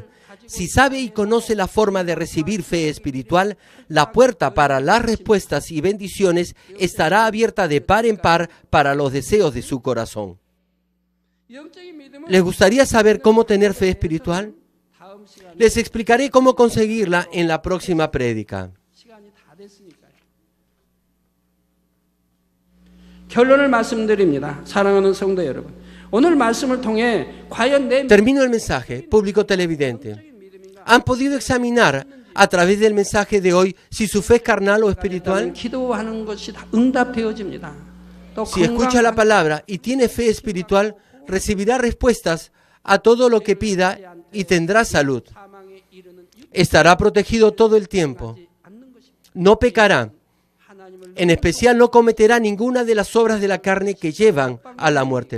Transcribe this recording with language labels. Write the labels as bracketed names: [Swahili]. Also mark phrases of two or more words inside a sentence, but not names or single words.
[Spanish] Si sabe y conoce la forma de recibir fe espiritual, la puerta para las respuestas y bendiciones estará abierta de par en par para los deseos de su corazón. ¿Les gustaría saber cómo tener fe espiritual? Les explicaré cómo conseguirla en la próxima prédica. [Korean] 결론을 말씀드립니다. 사랑하는 성도 여러분. 오늘 말씀을 통해 과연 내 [Spanish] Termino el mensaje, público televidente. ¿Han podido examinar a través del mensaje de hoy si su fe es carnal o espiritual? [Korean] 기도하는 것이 다 응답되어집니다. 또 [Spanish] Si escucha la palabra y tiene fe espiritual, recibirá respuestas a todo lo que pida y tendrá salud. Estará protegido todo el tiempo. No pecará. En especial no cometerá ninguna de las obras de la carne que llevan a la muerte.